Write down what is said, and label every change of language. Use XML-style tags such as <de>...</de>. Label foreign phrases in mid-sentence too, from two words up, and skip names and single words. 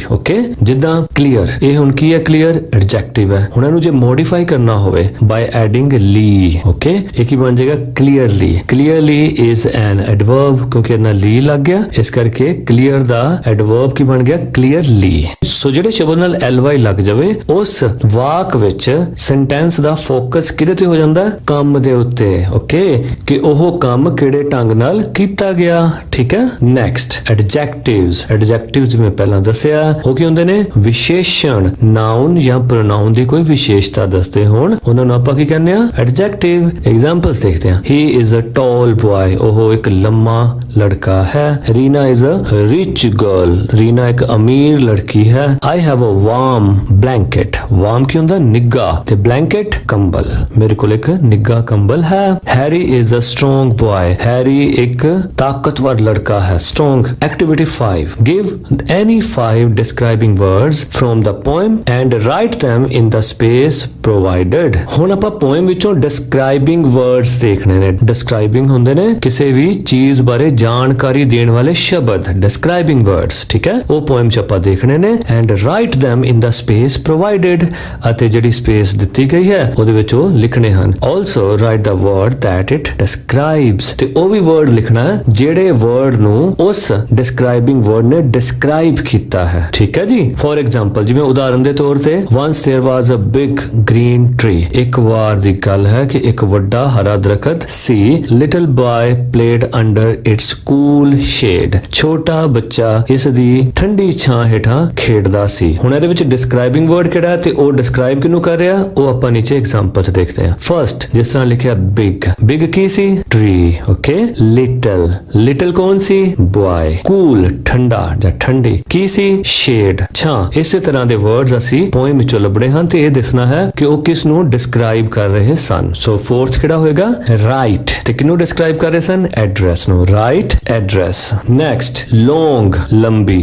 <pa>ਓਕੇ, ਜਿੱਦਾਂ ਕਲੀਅਰ, ਇਹ ਹੁਣ ਕੀ ਹੈ?</pa> <en>clear adjective</en> <pa>ਹੈ। ਹੁਣ ਇਹਨੂੰ ਜੇ ਮੋਡੀਫਾਈ ਕਰਨਾ ਹੋਵੇ</pa> <en>by adding</en> <pa>ਲੀ, ਓਕੇ, ਇਹ ਕੀ ਬਣ ਜਾਏਗਾ?</pa> <en>clearly। clearly is an adverb,</en> <pa>ਕਿਉਂਕਿ ਇਹਨਾਂ ਲੀ ਲੱਗ ਗਿਆ, ਇਸ ਕਰਕੇ clear ਦਾ adverb ਕੀ ਬਣ ਗਿਆ? clearly। ਸੋ ਜਿਹੜੇ ਸ਼ਬਦ ਨਾਲ ly ਲੱਗ ਜਾਵੇ ਉਸ ਵਾਕ ਵਿੱਚ ਸੈਂਟੈਂਸ ਦਾ ਫੋਕਸ ਕਿਹਦੇ ਤੇ ਹੋ ਜਾਂਦਾ? ਕੰਮ ਦੇ ਉੱਤੇ। ਓਕੇ, ਕਿ ਉਹ ਕੰਮ ਕਿਹੜੇ ਢੰਗ ਨਾਲ ਕੀਤਾ ਗਿਆ। ਠੀਕ ਹੈ, ਨੈਕਸਟ</pa> <en>adjectives। adjectives</en> <pa>ਜਿਵੇਂ ਪਹਿਲਾਂ ਦੱਸਿਆ ਉਹ ਕੀ ਹੁੰਦੇ ਨੇ? ਵਿਸ਼ੇਸ਼ਣ, ਨਾਉਨ ਜਾਂ ਪ੍ਰੋਨਾਉਨ ਦੀ ਕੋਈ ਵਿਸ਼ੇਸ਼ਤਾ ਦੱਸਦੇ ਹੋਣ ਉਹਨਾਂ ਨੂੰ ਆਪਾਂ ਕੀ ਕਹਿੰਦੇ ਆ?</pa> <en>adjective।</en> <pa>ਐਗਜ਼ਾਮਪਲਸ ਦੇਖਦੇ ਹਾਂ।</pa> <en>he is a tall boy,</en> <pa>ਉਹ ਇੱਕ ਲੰਮਾ ਲੜਕਾ ਹੈ।</pa> <en>ਰੀਨਾ is a rich girl,</en> <pa>ਰੀਨਾ ਇੱਕ ਅਮੀਰ ਲੜਕੀ ਹੈ।</pa> <en>I have a warm blanket, warm</en> <pa>ਕੀ ਹੁੰਦਾ? ਨਿੱਘਾ, ਤੇ blanket ਕੰਬਲ, ਮੇਰੇ ਕੋਲ ਇੱਕ ਨਿੱਘਾ ਕੰਬਲ ਹੈ।</pa> <en>Harry is a strong boy,</en> <pa>ਹੈਰੀ ਇੱਕ ਤਾਕਤਵਰ ਲੜਕਾ ਹੈ। strong।</pa> <en>activity 5, give any 5 describing words from the poem and write them in the space provided।</en> <pa>ਹੁਣ ਆਪਾਂ poem ਵਿੱਚੋਂ</pa> <en>describing words</en> <pa>ਦੇਖਣੇ ਨੇ। describing ਹੁੰਦੇ ਨੇ ਕਿਸੇ ਵੀ ਚੀਜ਼ ਬਾਰੇ ਜਾਣਕਾਰੀ ਦੇਣ ਵਾਲੇ ਸ਼ਬਦ,</pa> <en>describing words।</en> <pa>ਠੀਕ ਹੈ, ਉਹ poem ਚ ਆਪਾਂ ਦੇਖਣੇ ਨੇ।</pa> <en>and write them in the space provided,</en> <pa>ਅਤੇ ਜਿਹੜੀ space ਦਿੱਤੀ ਗਈ ਹੈ ਉਹਦੇ ਵਿੱਚ ਉਹ ਲਿਖਣੇ ਹਨ।</pa> <en>also write the word that it describes,</en> <pa>ਤੇ ਉਹ ਵੀ word ਲਿਖਣਾ ਹੈ ਜਿਹੜੇ word ਨੂੰ ਉਸ</pa> <en>describing word</en> <pa>ਨੇ describe ਕੀਤਾ ਹੈ। ਠੀਕ ਹੈ ਜੀ।</pa> <en>for example,</en> <pa>ਜਿਵੇਂ ਉਦਾਹਰਨ ਦੇ ਤੌਰ ਤੇ</pa> <en>once there was a big green tree,</en> <pa>ਇੱਕ ਵਾਰ ਦੀ ਗੱਲ ਹੈ ਕਿ ਇੱਕ ਵੱਡਾ ਹਰਾ ਦਰਖਤ ਸੀ।</pa> <en>little boy played under its cool shade,</en> <pa>ਛੋਟਾ ਬੱਚਾ ਇਸ ਦੀ ਠੰਡੀ ਛਾਂ ਹੇਠਾਂ ਖੇਡਦਾ ਸੀ। ਹੁਣ ਇਹਦੇ ਵਿੱਚ</pa> <en>describing word</en> <pa>ਕਿਹੜਾ ਹੈ ਤੇ ਉਹ describe ਕਿਹਨੂੰ ਕਰ ਰਿਹਾ ਉਹ ਆਪਾਂ ਨੀਚੇ ਐਗਜ਼ਾਮਪਲ ਚ ਦੇਖਦੇ ਹਾਂ। ਫਰਸਟ, ਜਿਸ ਤਰ੍ਹਾਂ ਲਿਖਿਆ</pa> <en>big, big</en> <pa>ਕੀ ਸੀ? tree, ਓਕੇ।</pa> <en>little, little</en> <pa>ਕੌਣ ਸੀ?</pa> <en>boy। cool,</en> <pa>ਠੰਡਾ ਜਾਂ ਠੰਡੀ ਕੀ ਸੀ? shade, ਛਾਂ। ਇਸ ਉਸੇ ਤਰ੍ਹਾਂ ਦੇ ਵਰਡਸ ਅਸੀਂ ਪੋਇਮ ਵਿੱਚੋਂ ਲੱਭਣੇ ਹਨ ਤੇ ਇਹ ਦੱਸਣਾ ਹੈ ਕਿ ਉਹ ਕਿਸ ਨੂੰ ਡਿਸਕ੍ਰਾਈਬ ਕਰ ਰਹੇ ਸਨ। ਸੋ ਫੋਰਥ ਕਿਹੜਾ ਹੋਏਗਾ? ਰਾਈਟ। ਤੇ ਕਿਹਨੂੰ ਡਿਸਕ੍ਰਾਈਬ ਕਰ ਰਹੇ ਸਨ? ਐਡਰੈਸ ਨੂੰ।</pa> <en>right address. next long,</en> <pa>ਲੰਬੀ।</pa>